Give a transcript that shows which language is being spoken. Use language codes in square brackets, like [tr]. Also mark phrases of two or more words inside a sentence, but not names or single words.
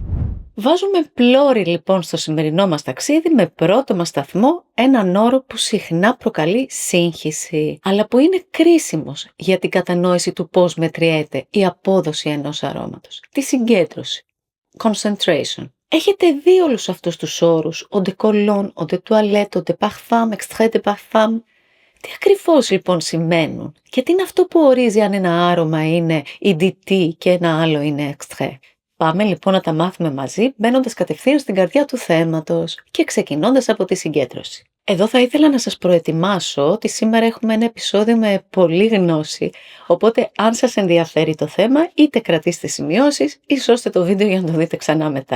[el] Βάζουμε πλώρη λοιπόν στο σημερινό μας ταξίδι με πρώτο μας σταθμό έναν όρο που συχνά προκαλεί σύγχυση, αλλά που είναι κρίσιμος για την κατανόηση του πώς μετριέται η απόδοση ενός αρώματος. Τη συγκέντρωση. Concentration. Έχετε δει όλους αυτούς τους όρους, [fr] eau de cologne, eau de toilette, eau de parfum, extrait de parfum. [el] Τι ακριβώς λοιπόν σημαίνουν και τι είναι αυτό που ορίζει αν ένα άρωμα είναι EDT και ένα άλλο είναι extrait. Πάμε λοιπόν να τα μάθουμε μαζί, μπαίνοντας κατευθείαν στην καρδιά του θέματος και ξεκινώντας από τη συγκέντρωση. Εδώ θα ήθελα να σας προετοιμάσω ότι σήμερα έχουμε ένα επεισόδιο με πολλή γνώση, οπότε αν σας ενδιαφέρει το θέμα, είτε κρατήστε σημειώσεις ή σώστε το βίντεο για να το δείτε ξανά μετά.